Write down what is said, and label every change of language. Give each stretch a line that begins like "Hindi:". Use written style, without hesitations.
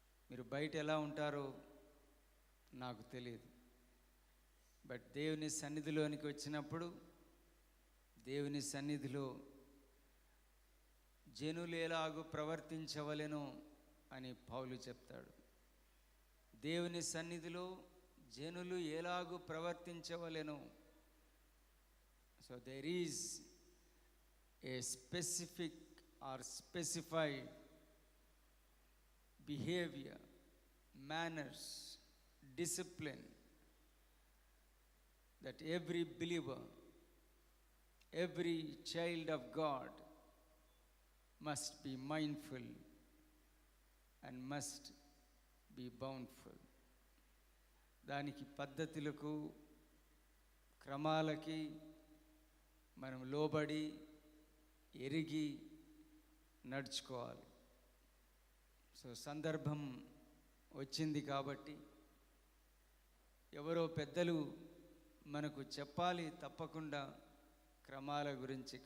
Telugu: మీరు బయట ఎలా ఉంటారో నాకు తెలియదు, బట్ దేవుని సన్నిధిలోనికి వచ్చినప్పుడు దేవుని సన్నిధిలో జనులు ఎలాగూ ప్రవర్తించవలెనో అని పౌలు చెప్తాడు. దేవుని సన్నిధిలో జనులు ఎలాగూ ప్రవర్తించవలెనో.
English: So there is a specific or specified behaviour, manners, discipline that every believer, every child of God must be mindful and must be bountiful.
Telugu: దానికి పద్ధతులకు క్రమాలకి మనం లోబడి ఎరిగి నడుచుకోవాలి. సో సందర్భం వచ్చింది కాబట్టి ఎవరో పెద్దలు మనకు చెప్పాలి తప్పకుండా క్రమాల గురించి.